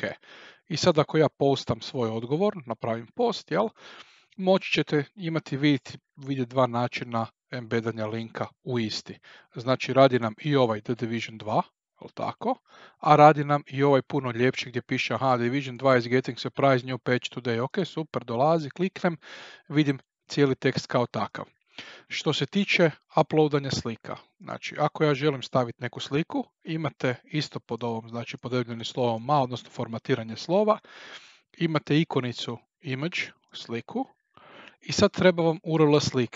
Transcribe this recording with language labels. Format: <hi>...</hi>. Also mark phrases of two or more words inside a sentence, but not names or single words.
<hr>I sad ako ja postam svoj odgovor, napravim post, moći ćete vidjeti dva načina embedanja linka u isti. Znači radi nam i ovaj The Division 2, tako, a radi nam i ovaj puno ljepši gdje piše</hr> <en>Division 2 is getting surprise new patch today.</en> <hr>Ok, super, dolazi, kliknem, vidim cijeli tekst kao takav. Što se tiče uploadanja slika, znači ako ja želim staviti neku sliku, imate isto pod ovom, znači podebljeni slovom A, odnosno formatiranje slova, imate ikonicu image, sliku, i sad treba vam URL slike.</hr>